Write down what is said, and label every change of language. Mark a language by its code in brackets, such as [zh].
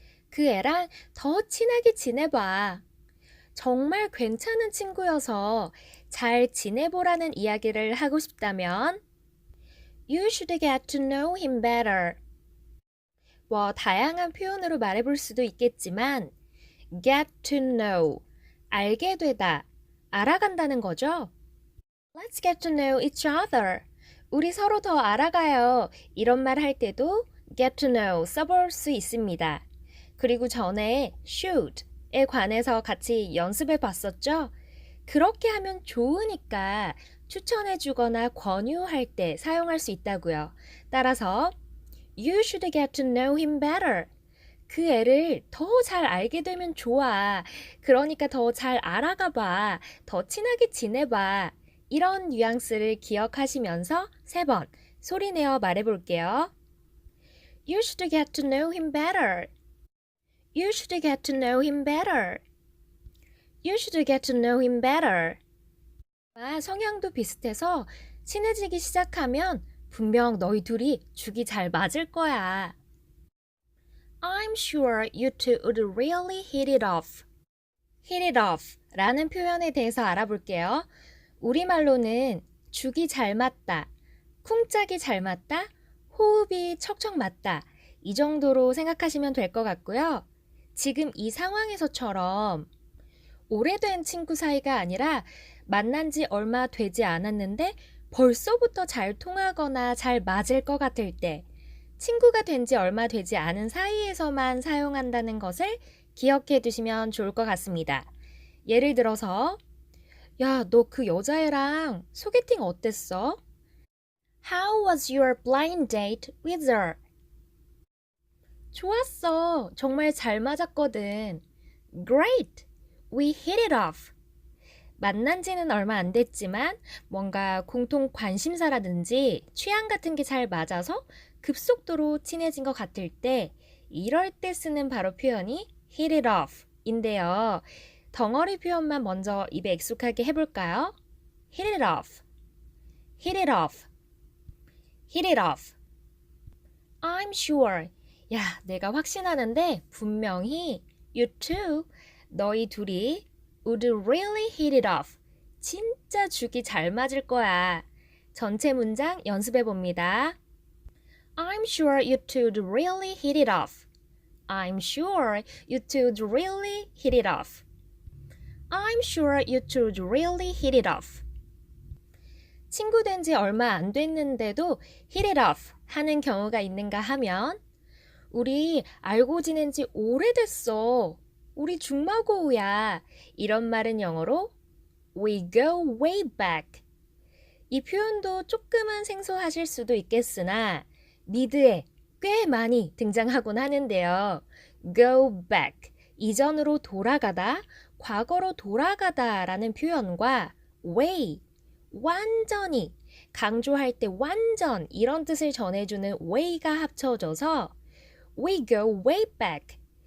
[ko] 그 애랑 더 친하게 지내봐. 정말 괜찮은 친구여서 잘 지내보라는 이야기를 하고 싶다면 [en] You should get to know him better. [ko] 뭐 다양한 표현으로 말해볼 수도 있겠지만 get to know, 알게 되다, 알아간다는 거죠. [en] Let's get to know each other. [ko] 우리 서로 더 알아가요. 이런 말 할 때도 get to know 써볼 수 있습니다. 그리고 전에 should에 관해서 같이 연습해 봤었죠? 그렇게 하면 좋으니까 추천해 주거나 권유할 때 사용할 수 있다고요. 따라서 [en] You should get to know him better. [ko] 그 애를 더 잘 알게 되면 좋아. 그러니까 더 잘 알아가 봐. 더 친하게 지내봐. 이런 뉘앙스를 기억하시면서 3번 소리내어 말해볼게요. [en] You should get to know him better. You should get to know him better. You should get to know him better. [ko] 성향도 비슷해서 친해지기 시작하면 분명 너희 둘이 죽이 잘 맞을 거야. [en] I'm sure you two would really hit it off. [ko] hit it off 라는 표현에 대해서 알아볼게요. 우리말로는 죽이 잘 맞다, 쿵짝이 잘 맞다, 호흡이 척척 맞다 이 정도로 생각하시면 될 것 같고요. 지금 이 상황에서처럼 오래된 친구 사이가 아니라 만난 지 얼마 되지 않았는데 벌써부터 잘 통하거나 잘 맞을 것 같을 때 친구가 된 지 얼마 되지 않은 사이에서만 사용한다는 것을 기억해 두시면 좋을 것 같습니다. 예를 들어서 야, 너 그 여자애랑 소개팅 어땠어? [en] How was your blind date with her? [ko] 좋았어. 정말 잘 맞았거든. [en] Great. We hit it off. [ko] 만난 지는 얼마 안 됐지만 뭔가 공통 관심사라든지 취향 같은 게 잘 맞아서 급속도로 친해진 것 같을 때 이럴 때 쓰는 바로 표현이 hit it off 인데요. 덩어리 표현만 먼저 입에 익숙하게 해볼까요? [en] hit it off, hit it off, hit it off. I'm sure. [ko] 야, 내가 확신하는데 분명히 [en] you two, [ko] 너희 둘이 [en] would really hit it off. [ko] 진짜 죽이 잘 맞을 거야. 전체 문장 연습해 봅니다. I'm sure you two would really hit it off. I'm sure you two would really hit it off. I'm sure you two would really hit it off. 친구 된 지 얼마 안 됐는데도 hit it off 하는 경우가 있는가 하면 우리 알고 지낸 지 오래됐어. 우리 중마고우야. 이런 말은 영어로 [en] We go way back. [ko] 이 표현도 조금은 생소하실 수도 있겠으나 미드에 꽤 많이 등장하곤 하는데요. Go back, 이전으로 돌아가다, 과거로 돌아가다 라는 표현과 way, 완전히, 강조할 때 완전 이런 뜻을 전해주는 way가 합쳐져서 [en] We go way back.